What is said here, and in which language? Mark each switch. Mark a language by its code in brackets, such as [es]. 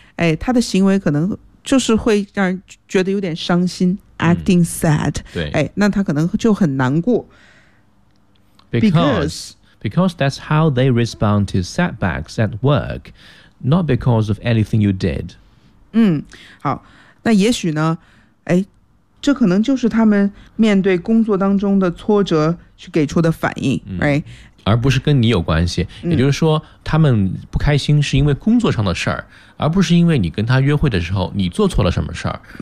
[zh] 哎，他的行为可能就是会让人觉得有点伤心、嗯、 [en] acting sad, [zh] 对、哎、那他可能就很难过 [en] Because that's how they respond to setbacks at work, not because of anything you did. [zh] 嗯，好，那也许呢，哎，这可能就是他们面对工作当中的挫折去给出的反应、嗯、 [en] right? [zh] 而不是跟你有关系，也就是说、嗯、他们不开心是因为工作上的事儿，而不是因为你跟他约会的时候你做错了什么事儿。